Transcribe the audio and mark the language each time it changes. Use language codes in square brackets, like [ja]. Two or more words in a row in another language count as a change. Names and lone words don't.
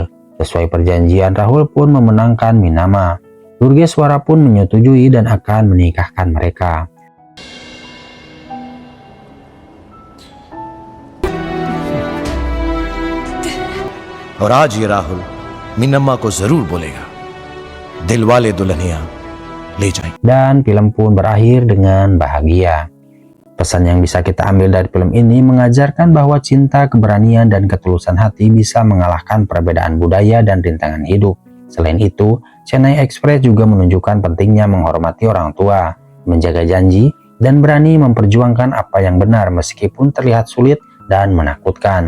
[id] Sesuai perjanjian, Rahul pun memenangkan Minama. Durgeswara pun menyetujui dan akan menikahkan mereka. [hi] और आज ये राहुल मिनम्मा को जरूर बोलेगा दिलवाले दुल्हनिया ले जाएंगे. [id] Dan film pun berakhir dengan bahagia. Pesan yang bisa kita ambil dari film ini mengajarkan bahwa cinta, keberanian, dan ketulusan hati bisa mengalahkan perbedaan budaya dan rintangan hidup. Selain itu, Chennai Express juga menunjukkan pentingnya menghormati orang tua, menjaga janji, dan berani memperjuangkan apa yang benar meskipun terlihat sulit dan menakutkan.